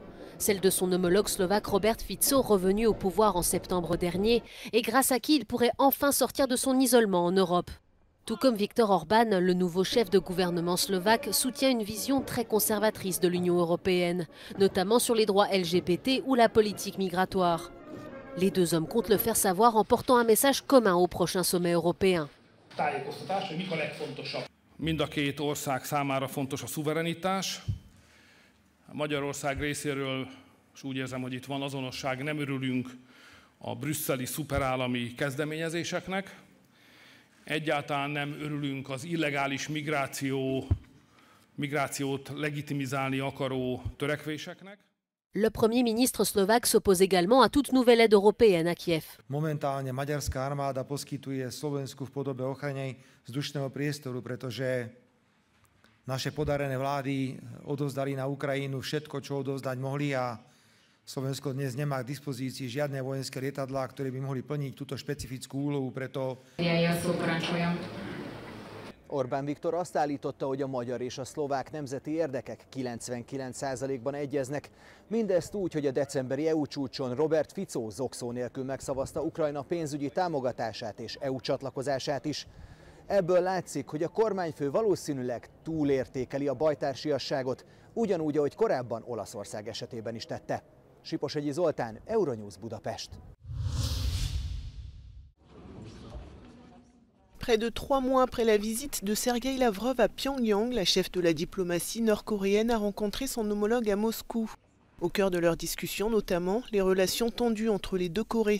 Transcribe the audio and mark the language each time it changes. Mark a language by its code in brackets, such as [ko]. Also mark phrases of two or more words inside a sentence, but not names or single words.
[fr] Celle de son homologue slovaque Robert Fico, revenu au pouvoir en septembre dernier, et grâce à qui il pourrait enfin sortir de son isolement en Europe. Tout comme Viktor Orban, le nouveau chef de gouvernement slovaque soutient une vision très conservatrice de l'Union européenne, notamment sur les droits LGBT ou la politique migratoire. Les deux hommes comptent le faire savoir en portant un message commun au prochain sommet européen. [hu] Mind a két ország számára fontos a szuverenitás. A Magyarország részéről, és úgy érzem, hogy itt van azonosság, nem örülünk a brüsszeli szuperállami kezdeményezéseknek. Egyáltalán nem örülünk az illegális migrációt legitimizálni akaró törekvéseknek. [fr] Le Premier ministre slovaque s'oppose également à toute nouvelle aide européenne à Kiev. [sk] Momentálne maďarská armáda poskytuje Slovensku v podobe ochrany vzdušného priestoru, pretože naše podarené vlády odovzdali na Ukrajinu všetko, čo odovzdať mohli a Slovensko dnes nemá k dispozícii žiadne vojenské lietadlá, ktoré by mohli plniť túto špecifickú úlohu, preto... [hu] Orbán Viktor azt állította, hogy a magyar és a szlovák nemzeti érdekek 99%-ban egyeznek. Mindezt úgy, hogy a decemberi EU csúcson Robert Fico zokszó nélkül megszavazta Ukrajna pénzügyi támogatását és EU csatlakozását is. Ebből látszik, hogy a kormányfő valószínűleg túlértékeli a bajtársiasságot, ugyanúgy, ahogy korábban Olaszország esetében is tette. Siposegyi Zoltán, Euronews Budapest. [fr] Près de 3 mois après la visite de Sergueï Lavrov à Pyongyang, la chef de la diplomatie nord-coréenne a rencontré son homologue à Moscou. Au cœur de leur discussion, notamment, les relations tendues entre les deux Corées.